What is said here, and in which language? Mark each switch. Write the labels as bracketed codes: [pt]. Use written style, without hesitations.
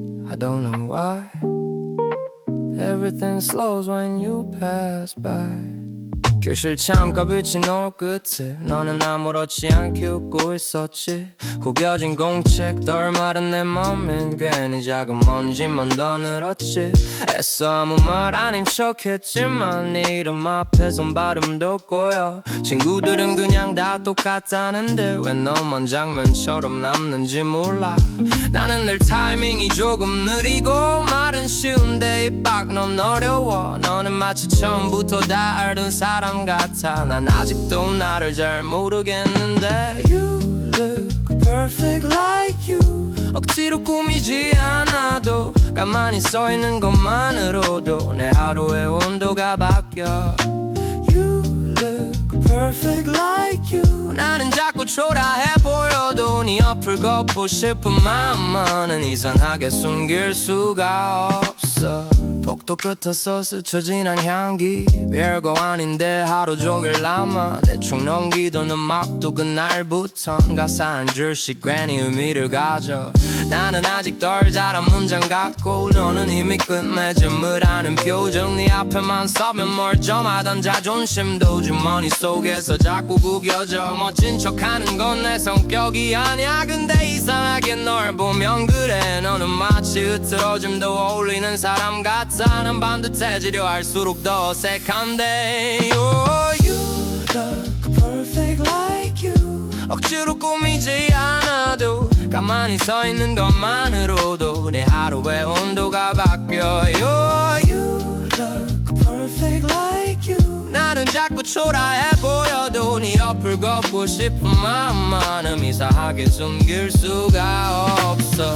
[en] I don't know why everything slows when you pass by. [ko] 교실 창가 비친 노을 끝에 너는 아무렇지 않게 웃고 있었지. 구겨진 공책 덜 마른 내 맘엔 괜히 작은 먼지만 더 늘었지. 애써 아무 말 아닌 척했지만 네 이름 앞에선 발음도 꼬여. 친구들은 그냥 다 똑같다는데 왜 너만 장면처럼 남는지 몰라. 나는 늘 타이밍이 조금 느리고 말은 쉬운데 입 밖넌 어려워. 너는 마치 처음부터 다 알던 사람 같아. 난 아직도 나를 잘 모르겠는데 [en] You look perfect like you. [ko] 억지로 꾸미지 않아도 가만히 서있는 것만으로도 내 하루의 온도가 바뀌어. [en] You look perfect like you. [ko] 나는 자꾸 초라해 보여도 네 옆을 걷고 싶은 마음만은 이상하게 숨길 수가 없어. 복도 끝에서 스쳐 지난 향기 별거 아닌데 하루 종일 남아. 대충 넘기던 음악도 그날부턴 가사 한 줄씩 괜히 의미를 가져. 나는 아직 덜 자란 문장 같고 너는 이미 끝맺음을 하는 표정. 네 앞에만 서면 멀쩡하던 자존심도 주머니 속에서 자꾸 구겨져. 멋진 척하는 건 내 성격이 아니야. 근데 이상하게 널 보면 그래. 너는 마치 흐트러짐도 어울리는 사람 같아. 난 반듯해지려 할수록 더 어색한데 [en] Oh, you look perfect like you. [ko] 억지로 꾸미지 않아도 가만히 서있는 것만으로도 내 하루의 온도가 바뀌어 [en] Oh, you look perfect like you. [ko] 나는 자꾸 초라해 보여도 네 옆을 걷고 싶은 마음만은 이상하게 숨길 수가 없어.